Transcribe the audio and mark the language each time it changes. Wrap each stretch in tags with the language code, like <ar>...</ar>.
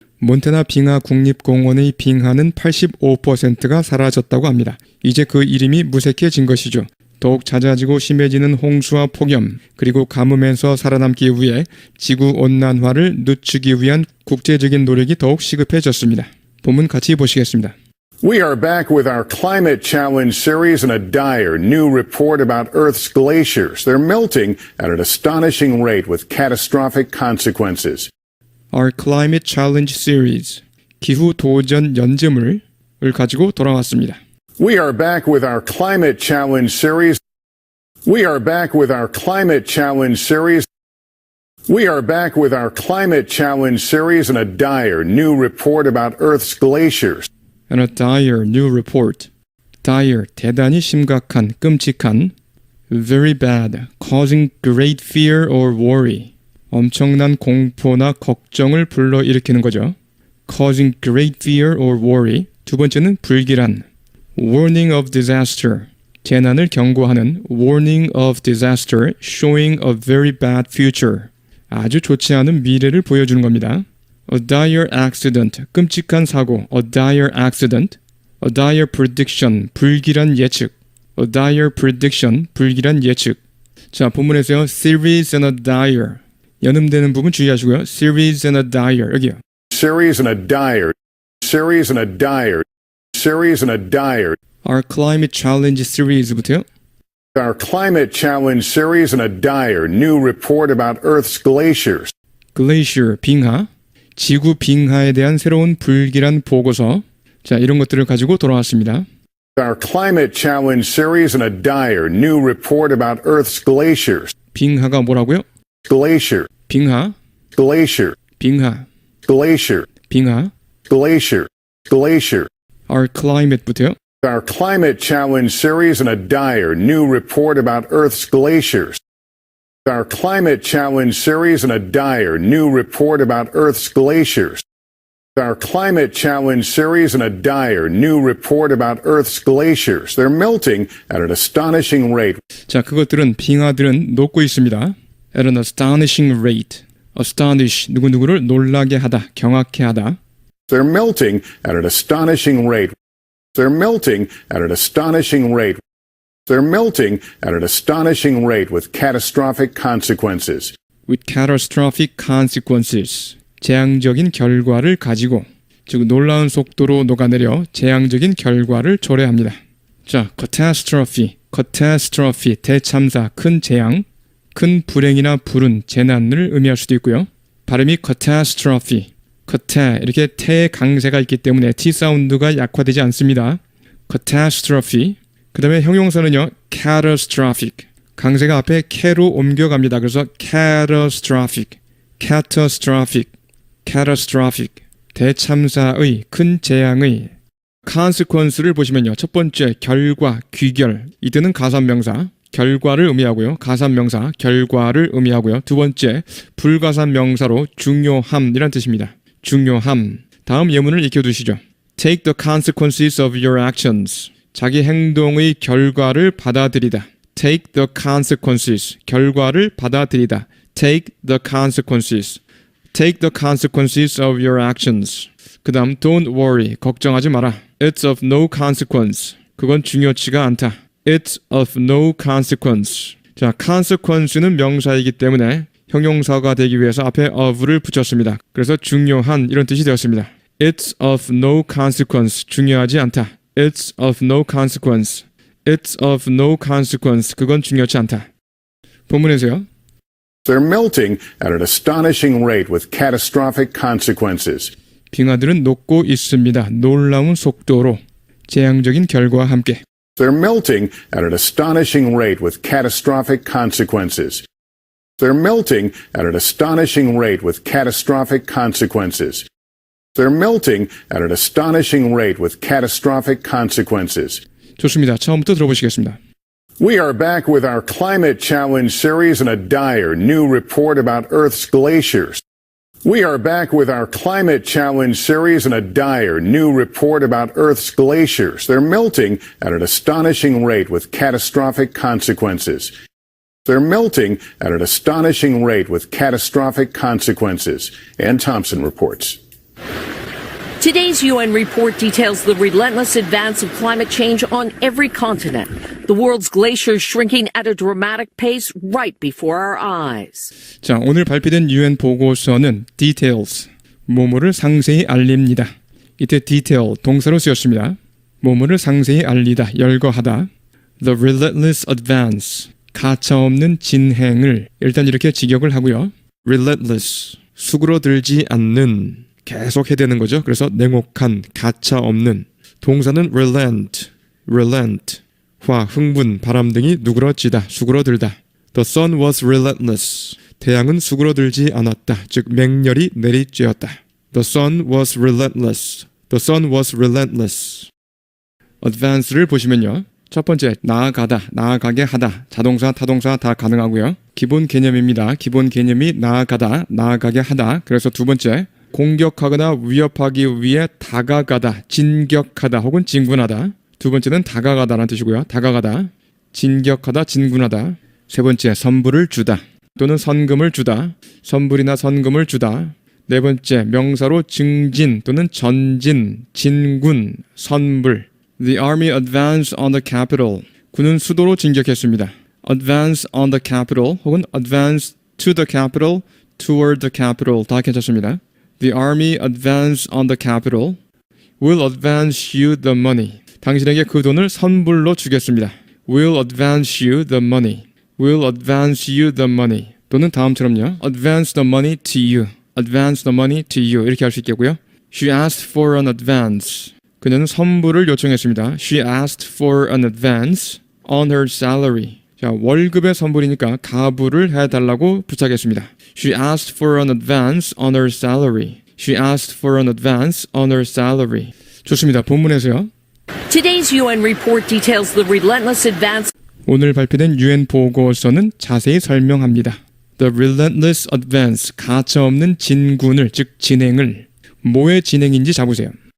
<ko>몬태나 빙하 국립공원의 빙하는 85%가 사라졌다고 합니다. 이제 그 이름이 무색해진 것이죠. 더욱 잦아지고 심해지는 홍수와 폭염, 그리고 가뭄에서 살아남기 위해 지구온난화를 늦추기 위한 국제적인 노력이 더욱 시급해졌습니다. 본문 같이 보시겠습니다.</ko> <en>We are back with our Climate Challenge series and a dire new report about Earth's glaciers. They're melting at an astonishing rate with catastrophic consequences. Our Climate Challenge series,</en> <ko>기후 도전 연재물을 가지고 돌아왔습니다.</ko> <en>We are back with our Climate Challenge series. We are back with our Climate Challenge series. We are back with our Climate Challenge series and a dire new report about Earth's glaciers. And a dire new report.</en> <ko>Dire, 대단히 심각한, 끔찍한.</ko> <en>Very bad, causing great fear or worry.</en> <ko>엄청난 공포나 걱정을 불러일으키는 거죠.</ko> <en>Causing great fear or worry.</en> <ko>두 번째는 불길한.</ko> <en>Warning of disaster.</en> <ko>재난을 경고하는</ko> <en>warning of disaster, showing a very bad future.</en> <ko>아주 좋지 않은 미래를 보여주는 겁니다.</ko> <en>A dire accident,</en> <ko>끔찍한 사고.</ko> <en>A dire accident. A dire prediction,</en> <ko>불길한 예측.</ko> <en>A dire prediction, 불길한 예측.</en> <ko>자, 본문에서요.</ko> <en>Series and a dire.</en> <ko>연음되는 부분 주의하시고요.</ko> <en>Series and a dire.</en> <ko>여기요.</ko> <en>Series and a dire. Series and a dire. Series and a dire. Our climate challenge series부터요. Our climate challenge series and a dire new report about Earth's glaciers.</en> <ko>Glacier, 빙하. 지구 빙하에 대한 새로운 불길한 보고서. 자, 이런 것들을 가지고 돌아왔습니다.</ko> <en>Our climate challenge series and a dire new report about Earth's glaciers.</en> <ko>빙하가 뭐라고요?</ko> <en>Glacier.</en> <ko>빙하,</ko> <en>Glacier.</en> <ko>빙하,</ko> <en>Glacier.</en> <ko>빙하.</ko> <en>Glacier. Glacier. Our climate부터요. Our climate challenge series and a dire new report about Earth's glaciers. Our climate challenge series and a dire new report about Earth's glaciers. Our climate challenge series and a dire new report about Earth's glaciers. They're melting at an astonishing rate.</en> <ko>자, 그것들은 빙하들은 녹고 있습니다.</ko> <en>At an astonishing rate.</en> <ko>Astonish, 누구누구를 놀라게 하다, 경악해 하다.</ko> <en>They're melting at an astonishing rate. They're melting at an astonishing rate. They're melting at an astonishing rate with catastrophic consequences. With catastrophic consequences.</en> <ko>재앙적인 결과를 가지고, 즉 놀라운 속도로 녹아내려 재앙적인 결과를 초래합니다. 자, catastrophe, catastrophe, 대참사, 큰 재앙, 큰 불행이나 불운, 재난을 의미할 수도 있고요. 발음이 catastrophe, cata, 이렇게 태의 강세가 있기 때문에 T 사운드가 약화되지 않습니다. catastrophe. 그 다음에 형용사는요, catastrophic. 강세가 앞에 ca로 옮겨갑니다. 그래서 catastrophic, catastrophic, catastrophic. 대참사의, 큰 재앙의. consequence를 보시면요. 첫 번째, 결과, 귀결. 이때는 가산명사. 결과를 의미하고요. 가산명사, 결과를 의미하고요. 두 번째, 불가산명사로 중요함이란 뜻입니다. 중요함. 다음 예문을 익혀두시죠.</ko> <en>Take the consequences of your actions.</en> <ko>자기 행동의 결과를 받아들이다.</ko> <en>Take the consequences.</en> <ko>결과를 받아들이다.</ko> <en>Take the consequences. Take the consequences of your actions.</en> <ko>그 다음,</ko> <en>don't worry.</en> <ko>걱정하지 마라.</ko> <en>It's of no consequence.</en> <ko>그건 중요치가 않다.</ko> <en>It's of no consequence.</en> <ko>자, consequence는 명사이기 때문에 형용사가 되기 위해서 앞에 of를 붙였습니다. 그래서 중요한 이런 뜻이 되었습니다.</ko> <en>It's of no consequence.</en> <ko>중요하지 않다.</ko> <en>It's of no consequence. It's of no consequence.</en> <ko>그건 중요치 않다. 본문에서요.</ko> <en>They're melting at an astonishing rate with catastrophic consequences.</en> <ko>빙하들은 녹고 있습니다. 놀라운 속도로 재앙적인 결과와 함께.</ko> <en>They're melting at an astonishing rate with catastrophic consequences. They're melting at an astonishing rate with catastrophic consequences. They're melting at an astonishing rate with catastrophic consequences.</en> <ko>좋습니다. 처음부터 들어보시겠습니다.</ko> <en>We are back with our climate challenge series and a dire new report about Earth's glaciers. We are back with our climate challenge series and a dire new report about Earth's glaciers. They're melting at an astonishing rate with catastrophic consequences. They're melting at an astonishing rate with catastrophic consequences. Ann Thompson reports. Today's UN report details the relentless advance of climate change on every continent. The world's glaciers shrinking at a dramatic pace right before our eyes.</en> <ko>자, 오늘 발표된 UN 보고서는 details, 뭐뭐를 상세히 알립니다. 이때 detail, 동사로 쓰였습니다. 뭐뭐를 상세히 알리다, 열거하다. The relentless advance, 가차없는 진행을 일단 이렇게 직역을 하고요. relentless, 수그러들지 않는, 계속 해대는 거죠. 그래서 냉혹한, 가차없는. 동사는 relent, relent. 화, 흥분, 바람 등이 누그러지다, 수그러들다.</ko> <en>The sun was relentless.</en> <ko>태양은 수그러들지 않았다. 즉 맹렬히 내리쬐었다.</ko> <en>The sun was relentless. The sun was relentless.</en> <ko>advance를 보시면요. 첫 번째, 나아가다, 나아가게 하다. 자동사, 타동사 다 가능하고요. 기본 개념입니다. 기본 개념이 나아가다, 나아가게 하다. 그래서 두 번째, 공격하거나 위협하기 위해 다가가다, 진격하다 혹은 진군하다. 두 번째는 다가가다라는 뜻이고요. 다가가다, 진격하다, 진군하다. 세 번째, 선불을 주다 또는 선금을 주다. 선불이나 선금을 주다. 네 번째, 명사로 증진 또는 전진, 진군, 선불.</ko> <en>The army advanced on the capital.</en> <ko>군은 수도로 진격했습니다.</ko> <en>Advance on the capital 혹은 advance to the capital, toward the capital</en> <ko>다 괜찮습니다.</ko> <en>The army advanced on the capital. Will advance you the money.</en> <ko>당신에게 그 돈을 선불로 주겠습니다.</ko> <en>Will advance you the money. Will advance you the money.</en> <ko>또는 다음처럼요.</ko> <en>Advance the money to you. Advance the money to you.</en> <ko>이렇게 할 수 있겠고요.</ko> <en>She asked for an advance.</en> <ko>그녀는 선불을 요청했습니다.</ko> <en>She asked for an advance on her salary.</en> <ko>자, 월급의 선불이니까 가부를 해달라고 부탁했습니다.</ko> <en>She asked for an advance on her salary. She asked for an advance on her salary.</en> <ko>좋습니다. 본문에서요.</ko> <en>Today's UN report details the relentless advance.</en> <ko>오늘 발표된 UN 보고서는 자세히 설명합니다.</ko> <en>The relentless advance,</en> <ko>가차없는 진군을, 즉 진행을, 뭐의 진행인지 잡으세요.</ko>